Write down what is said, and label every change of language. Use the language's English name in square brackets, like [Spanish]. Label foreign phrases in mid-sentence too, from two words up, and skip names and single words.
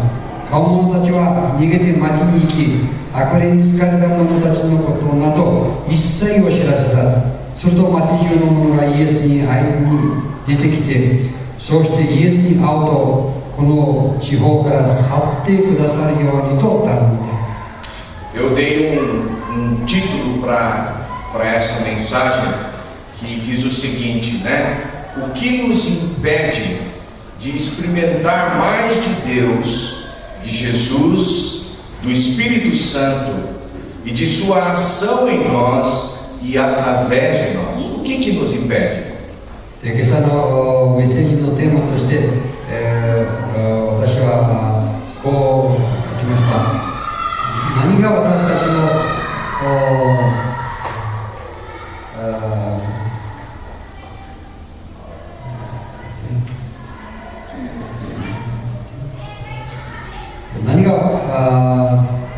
[Japanese] 顔者たちは逃げて町に行き、悪霊に疲れた者たちのことなど一切を知らせた。すると町中の者がイエスに会いに出てきて、そうしてイエスに会うとこの地方から去ってくださるようにと頼んで。 [Portuguese] Eu dei título para essa mensagem que diz o seguinte, né? O que nos impede de experimentar mais de Deus, de Jesus, do Espírito Santo e de sua ação em nós e através de nós? O que nos impede? [Japanese] 今朝のメッセージのテーマとして、私はこう書きました。何が私たちの何が